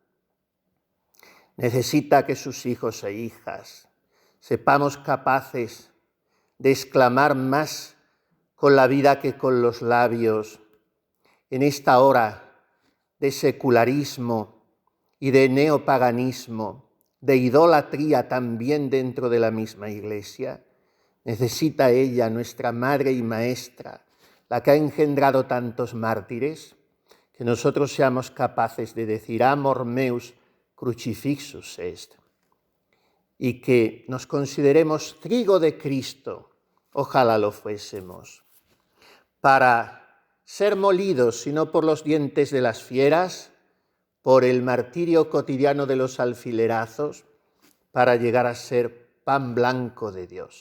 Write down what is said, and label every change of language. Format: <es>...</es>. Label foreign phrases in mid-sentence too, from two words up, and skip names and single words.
<es>Necesita que sus hijos e hijas sepamos capaces de exclamar más con la vida que con los labios en esta hora de secularismo y de neopaganismo, de idolatría también dentro de la misma Iglesia. Necesita ella, nuestra Madre y Maestra, la que ha engendrado tantos mártires, que nosotros seamos capaces de decir</es> <la>amor meus crucifixus est,</la> <es>y que nos consideremos trigo de Cristo, ojalá lo fuésemos, para ser molidos, si no por los dientes de las fieras, por el martirio cotidiano de los alfilerazos, para llegar a ser pan blanco de Dios.</es>